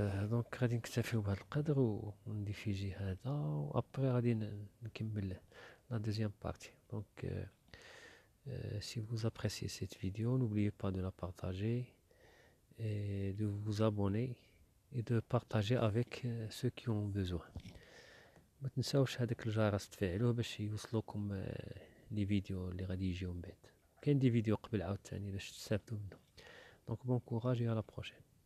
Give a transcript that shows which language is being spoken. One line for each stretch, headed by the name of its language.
Arabic: دونك غادي نكتفيو بهذا القدر ونديفيجي هذا وابري غادي نكمل la deuxième partie.
French: Donc si vous appréciez cette vidéo, n'oubliez pas de la partager et de vous abonner et de partager avec ceux qui ont besoin.
Arabic: ما تنساوش هذاك الجرس تفعلوه باش يوصلوكم لي فيديو اللي غادي يجيو من بعد. كاين دي فيديو قبل عاوتاني باش تستافدوا منهم.
French: Donc bon courage et à la prochaine.